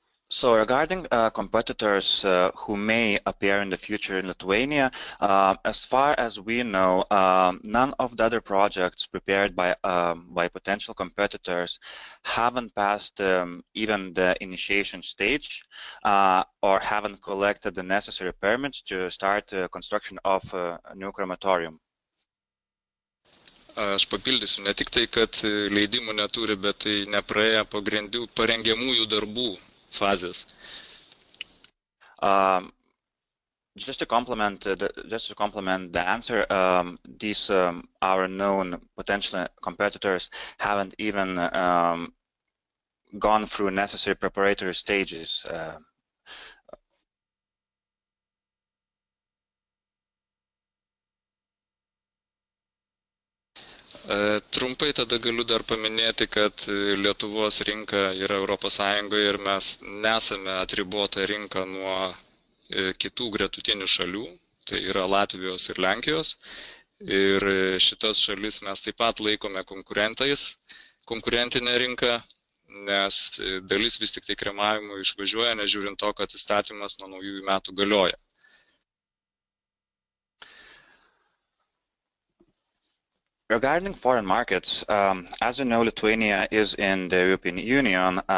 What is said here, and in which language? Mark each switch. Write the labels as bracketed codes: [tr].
[en] So regarding competitors who may appear in the future in Lithuania, as far as we know, none of the other projects prepared by potential competitors haven't passed even the initiation stage or haven't collected the necessary permits to start construction of a new crematorium. [lt] Aš papildysiu, ne tik tai, kad leidimų neturi, bet tai nepraėję parengiamųjų darbų phases. [en] Just to complement the answer, these our known potential competitors haven't even gone through necessary preparatory stages. [lt] Trumpai tada galiu dar paminėti, kad Lietuvos rinka yra ES ir mes nesame atribota rinka nuo kitų gretutinių šalių, tai yra Latvijos ir Lenkijos. Ir šitas šalis mes taip pat laikome konkurentinę rinką, nes dalis vis tik tai kremavimo išvažiuoja, nežiūrint to, kad įstatymas nuo naujųjų metų galioja. [en] Regarding foreign markets, as you know, Lithuania is in the European Union.